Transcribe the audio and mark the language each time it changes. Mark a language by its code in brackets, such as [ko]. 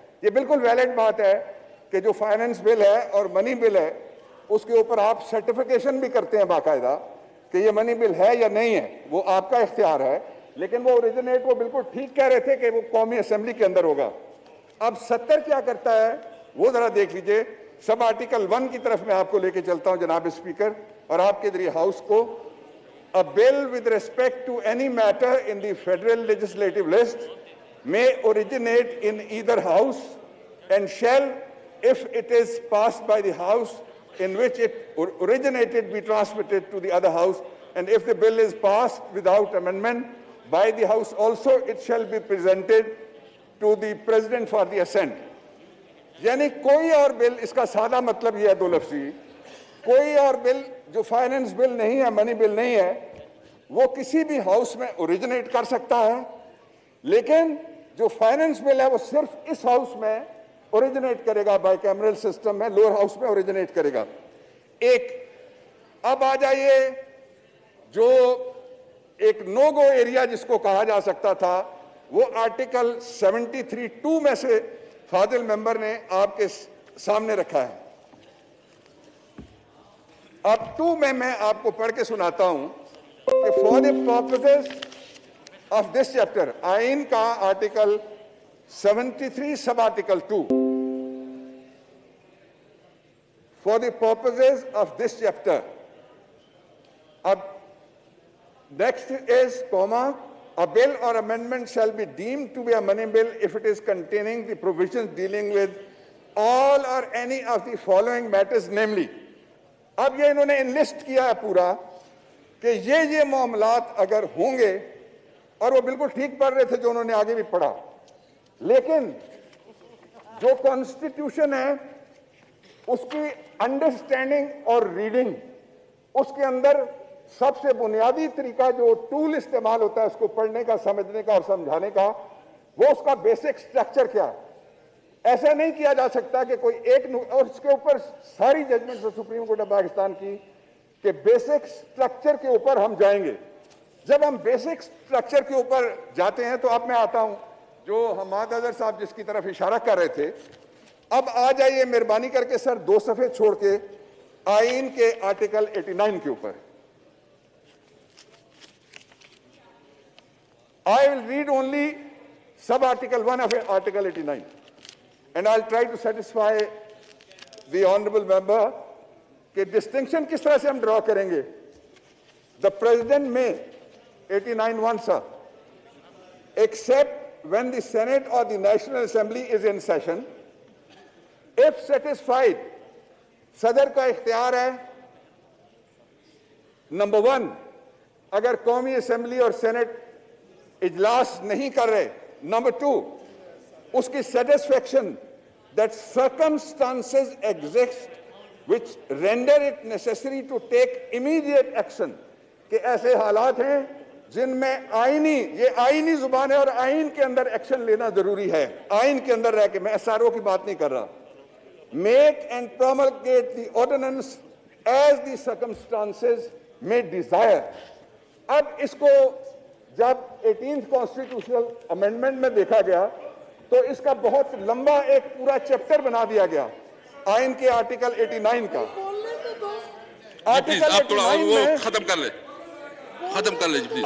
[ur] یہ بالکل ویلڈ بات ہے کہ جو فائننس بل ہے اور منی بل ہے اس کے اوپر آپ سرٹیفیکیشن بھی کرتے ہیں باقاعدہ کہ یہ منی بل ہے یا نہیں ہے, وہ آپ کا اختیار ہے. لیکن وہ اوریجنیٹ, وہ بالکل ٹھیک کہہ رہے تھے کہ وہ قومی اسمبلی کے اندر ہوگا. اب 70 کیا کرتا ہے وہ ذرا دیکھ لیجئے. سب آرٹیکل 1 کی طرف میں آپ کو لے کے چلتا ہوں جناب اسپیکر, اور آپ کے ذریعے ہاؤس کو. [en] A bill with respect to any matter in the federal legislative list may originate in either house and shall, if it is passed by the house in which it originated, be transmitted to the other house, and if the bill is passed without amendment by the house also, it shall be presented to the president for the assent. [ur] یعنی کوئی اور بل, اس کا سادہ مطلب یہ ہے دو لفظی, کوئی اور بل جو فائننس بل نہیں ہے, منی بل نہیں ہے, وہ کسی بھی ہاؤس میں اوریجنیٹ کر سکتا ہے, لیکن جو فائننس بل ہے وہ صرف اس ہاؤس میں اوریجنیٹ کرے گا, بائی کیمرل سسٹم میں لوور ہاؤس میں اوریجنیٹ کرے گا. ایک اب آ جائیے جو ایک نو گو ایریا جس کو کہا جا سکتا تھا, وہ آرٹیکل 73(2) میں سے فاضل ممبر نے آپ کے سامنے رکھا ہے. اب 2 میں آپ کو پڑھ کے سناتا ہوں کہ for the purposes of this chapter, آئین کا article 73 sub article 2, [en] for the purposes of this chapter. [ur] Ab [en] next is comma, a bill or amendment shall be deemed to be a money bill if it is containing the provisions dealing with all or any of the following matters, namely. [ur] اب یہ انہوں نے انلسٹ کیا ہے پورا کہ یہ معاملات اگر ہوں گے, اور وہ بالکل ٹھیک پڑھ رہے تھے جو انہوں نے آگے بھی پڑھا, لیکن جو کانسٹیٹیوشن ہے اس کی انڈرسٹینڈنگ اور ریڈنگ, اس کے اندر سب سے بنیادی طریقہ جو ٹول استعمال ہوتا ہے اس کو پڑھنے کا, سمجھنے کا اور سمجھانے کا, وہ اس کا بیسک سٹرکچر کیا ہے. ایسا نہیں کیا جا سکتا کہ کوئی ایک, اور اس کے اوپر ساری judgment supreme court of Pakistan کی کہ بیسک سٹرکچر کے اوپر ہم جائیں گے. جب ہم بیسک سٹرکچر کے اوپر جاتے ہیں تو اب میں آتا ہوں جو حماد اظہر صاحب جس کی طرف اشارہ کر رہے تھے. اب آ جائیے مہربانی کر کے سر 2 صفحے چھوڑ کے آئین کے آرٹیکل 89 کے اوپر. [en] I will read only sub-article 1 of Article 89, and I'll try to satisfy the honorable member [ur] کہ [en] distinction [ur] کس طرح سے ہم ڈرا کریں گے. [en] The President may 89(1) sir, except when the Senate or the National Assembly is in session, if satisfied, [ur] صدر کا اختیار ہے. نمبر 1, اگر قومی اسمبلی اور سینٹ اجلاس نہیں کر رہے. نمبر 2, اس کی satisfaction [en] that circumstances exist which render it necessary to take immediate action, [ur] کہ ایسے حالات ہیں جن میں یہ آئینی زبان ہے اور آئین کے اندر ایکشن لینا ضروری ہے. آئین کے اندر رہ کے, میں SRO کی بات نہیں کر رہا. [en] Make and promulgate the ordinance as the circumstances may desire. [ur] اب اس کو جب 18th کانسٹیٹیوشنل امینڈمنٹ میں دیکھا گیا تو اس کا بہت لمبا ایک پورا چیپٹر بنا دیا گیا آئین کے آرٹیکل 89 کا. آپ تھوڑا وہ ختم کر لیں پلیز.